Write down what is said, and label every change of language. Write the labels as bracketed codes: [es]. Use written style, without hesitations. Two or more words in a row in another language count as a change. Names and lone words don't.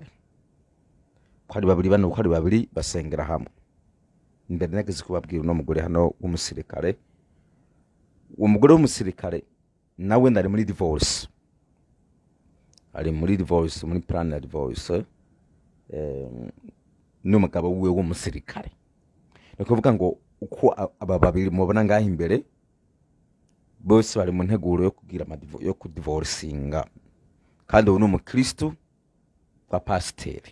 [rn] Kwari babiri bano kwari babiri basengera hamwe. Mbere nageze kubabwira no mugore hano w'umusirikare. Uwo mugore w'umusirikare nawe ndari muri divorce. Ari muri divorce, muri plan ya divorce. N'umugabo wiwe w'umusirikare. Nikuvuga ngo uko aba babiri mubona ngaho imbere bose bari mu nteguro yo kugira yo kudivorcinga. Kandi ubu n'umukristo wa pasiteri.